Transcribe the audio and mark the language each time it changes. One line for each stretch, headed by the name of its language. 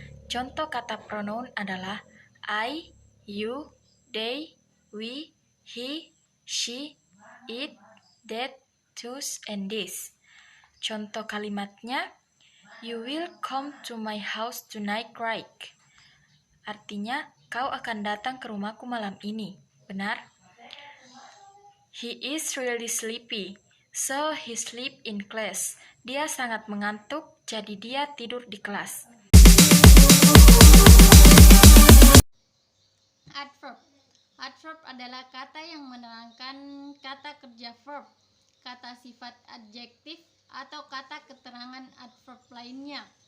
Indonesian: Contoh kata pronoun adalah
English: I, you, they, we, he, she, it, that, those, and this.
Indonesian: Contoh kalimatnya,
English: you will come to my house tonight, right?
Indonesian: Artinya, kau akan datang ke rumahku malam ini. Benar?
English: He is really sleepy, so he sleep in class.
Indonesian: Dia sangat mengantuk, jadi dia tidur di kelas.
English: Adverb.
Indonesian: Adverb adalah kata yang menerangkan kata kerja verb, kata sifat adjektif, atau kata keterangan adverb lainnya.